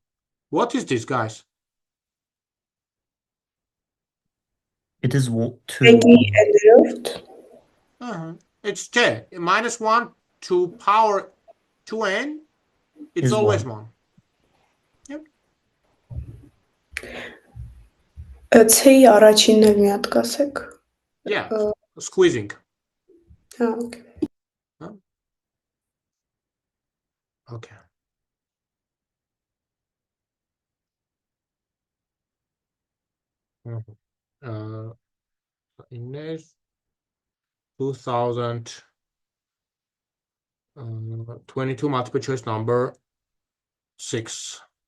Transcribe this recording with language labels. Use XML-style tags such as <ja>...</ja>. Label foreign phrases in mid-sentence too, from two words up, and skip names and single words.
<en>What is this, guys? It is 2. ID and the root. It's j. Minus 1 to power 2n. It's Is always 1. 1. Yep.</en> <hy>C-ի առաջինն էլ մի հատ կասեք։</hy> <en>Yeah, squeezing. Okay. Okay. In this 2022 multiple choice number 6.</en>